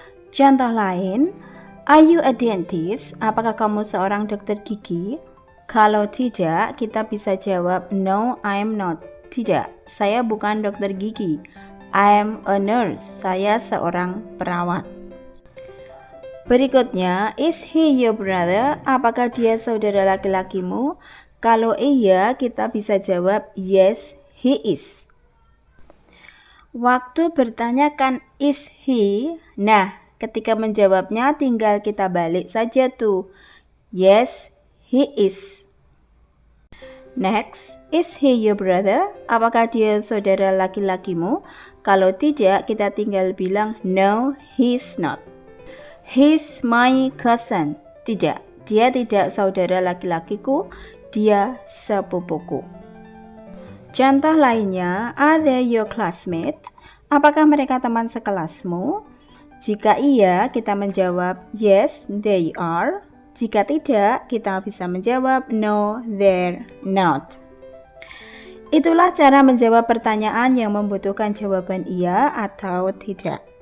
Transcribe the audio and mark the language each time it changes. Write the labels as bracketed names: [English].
[Indonesian] Contoh lain, [English] are you a dentist? [Indonesian] Apakah kamu seorang dokter gigi? Kalau tidak, kita bisa jawab [English] no, I am not. [Indonesian] Tidak, saya bukan dokter gigi. [English] I am a nurse. [Indonesian] Saya seorang perawat. Berikutnya, [English] is he your brother? [Indonesian] Apakah dia saudara laki-lakimu? Kalau iya, kita bisa jawab [English] yes, he is. [Indonesian] Waktu bertanyakan [English] is he, [Indonesian] nah ketika menjawabnya tinggal kita balik saja tuh. [English] Yes, he is. Next, is he your brother? [Indonesian] Apakah dia saudara laki-lakimu? Kalau tidak, kita tinggal bilang [English] no, he's not. He's my cousin. [Indonesian] Tidak, dia tidak saudara laki-lakiku, dia sepupuku. Contoh lainnya, [English] are they your classmate? [Indonesian] Apakah mereka teman sekelasmu? Jika iya, kita menjawab [English] yes, they are. [Indonesian] Jika tidak, kita bisa menjawab [English] no, they're not. [Indonesian] Itulah cara menjawab pertanyaan yang membutuhkan jawaban iya atau tidak.